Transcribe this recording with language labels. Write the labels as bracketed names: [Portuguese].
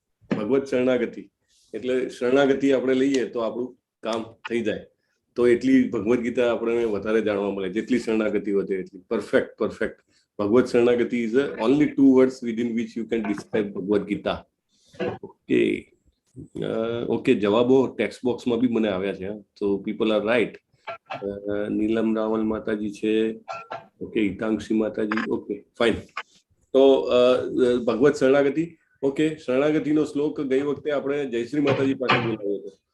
[Gujarati] ભગવત શરણાગતિ એટલે શરણાગતિ આપણે લઈએ તો આપણું કામ થઈ જાય. તો એટલી ભગવદ ગીતા આપણને વધારે જાણવા મળે, જેટલી શરણાગતિ વધે એટલી. Perfect. [English] Bhagavad Sharanagati is only 2 words within which you can describe Bhagavad Gita. Okay. [Gujarati] Okay, જવાબો ટેક્સ્ટ બોક્સમાં બી મને આવ્યા છે, તો [English] People are right. [Gujarati] નીલમ રાવલ માતાજી છે, ઓકે, હિતાંક્ષી માતાજી, ઓકે ફાઇન. તો ભગવત શરણાગતિ, ઓકે, શરણાગતિનો શ્લોક ગઈ વખતે આપણે જયશ્રી માતાજી પાસે બોલાવ્યો હતો.